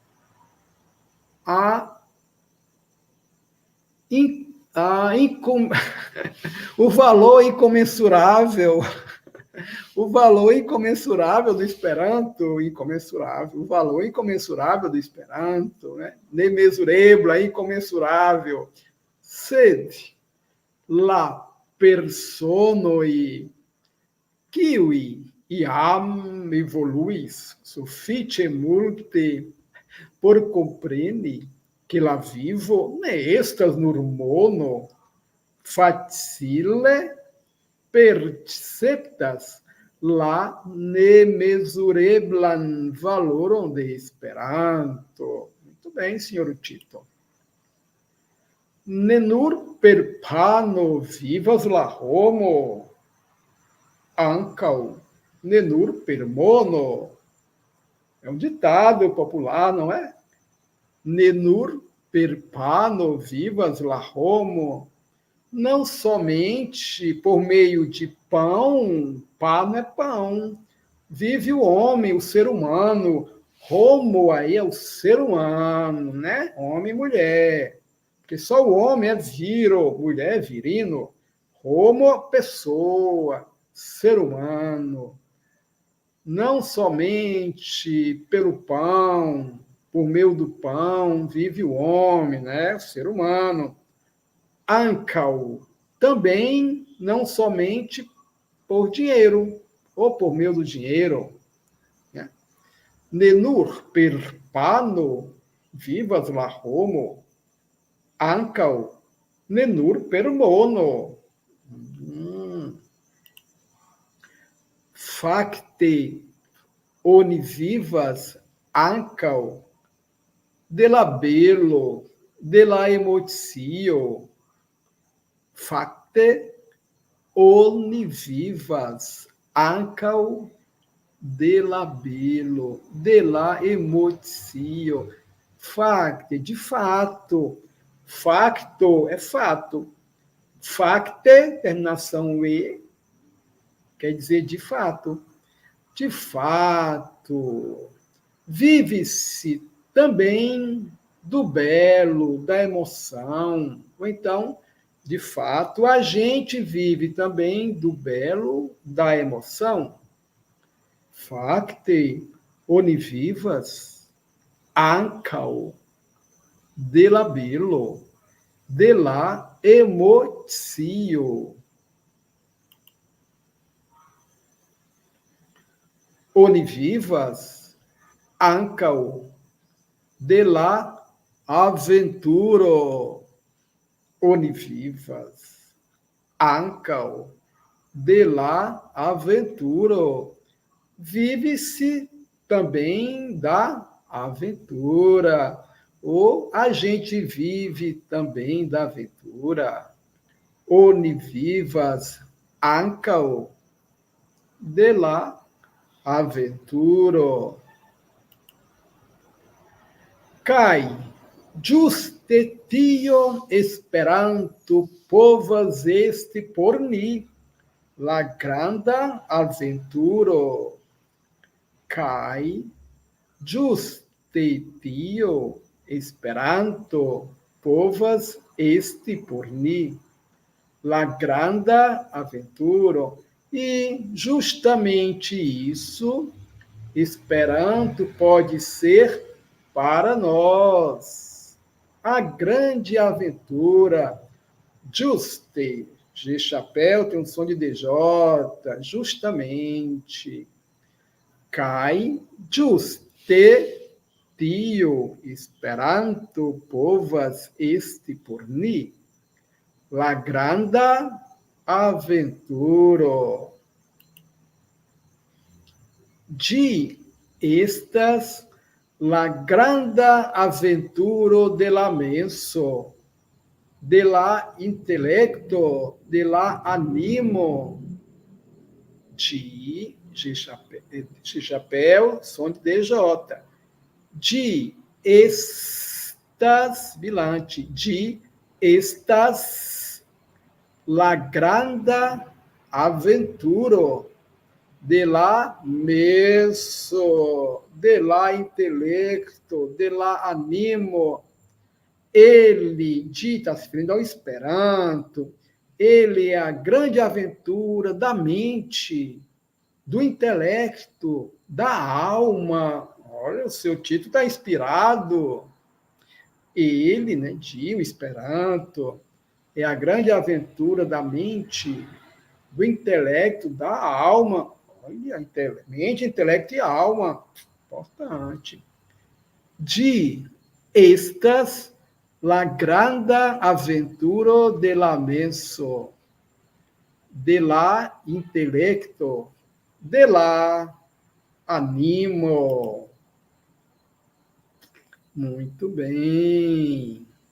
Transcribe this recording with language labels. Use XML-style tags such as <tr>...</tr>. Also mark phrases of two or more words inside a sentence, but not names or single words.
<pt>o valor incomensurável, o valor incomensurável do Esperanto, o valor incomensurável do Esperanto, né?</pt> <eo>Nemesurebla, incomensurável, sed la personoi kiui iam evoluis suffice multe por compreni que la vivo ne estas nur mono facile perceptas la nemesureblan valoron de Esperanto.</eo> <pt>Muito bem, senhor Tito.</pt> <eo>Nenur per pano vivas la homo, ankaŭ nenur per mono.</eo> <pt>É um ditado popular, não é?</pt> <eo>Nenur per pano vivas la homo.</eo> <pt>Não somente por meio de pão, pano é pão, vive o homem, o ser humano. Homo aí é o ser humano, né? Homem e mulher. Porque só o homem é viro, mulher é virino. Homo, pessoa, ser humano. Não somente pelo pão, por meio do pão, vive o homem, né? O ser humano. Ankaŭ, também não somente por dinheiro, ou por meio do dinheiro. Né?</pt> <eo>Nenur per pano vivas la homo, ankaŭ nenur per mono. Facte oni vivas ankaŭ de la belo, de la emocio. Facte oni vivas ankaŭ de la belo, de la emocio.</eo> <pt>Facte, de fato. Facto é fato. Facte, terminação e, quer dizer de fato. De fato. Vive-se também do belo, da emoção. Ou então, de fato, a gente vive também do belo, da emoção.</pt> <eo>Facte oni vivas ankaŭ de la belo, de la emocio. Oni vivas ankaŭ de la aventuro. Oni vivas ankaŭ de la aventuro.</eo> <pt>Vive-se também da aventura. Ou a gente vive também da aventura.</pt> <eo>Oni vivas ankaŭ de la aventuro. Kaj ĝuste tio Esperanto povas esti por ni la granda aventuro. Kaj ĝuste tio Esperanto povas esti por ni la granda aventuro.</eo> <pt>E justamente isso, Esperanto pode ser para nós a grande aventura. Juste, G chapéu tem um som de DJ, justamente.</pt> <eo>Kai juste tio esperanto povas esti por ni la granda aventuro. Ĝi estas la granda aventuro de la menso, de la intelecto, de la animo.</eo> <pt>De chapéu, som de DJ.</pt> <eo>De estas, bilante, de estas la granda aventuro de la menso, de la intelecto, de la animo.</eo> <pt>Ele, está se referindo ao Esperanto, ele é a grande aventura da mente, do intelecto, da alma. Olha, o seu título está inspirado. Ele, né, o Esperanto, é a grande aventura da mente, do intelecto, da alma. Olha, mente, intelecto e alma. Importante.</pt> <eo>De estas la granda aventuro de la menso, de la intelecto, de la animo.</eo> <pt>Muito bem.</pt>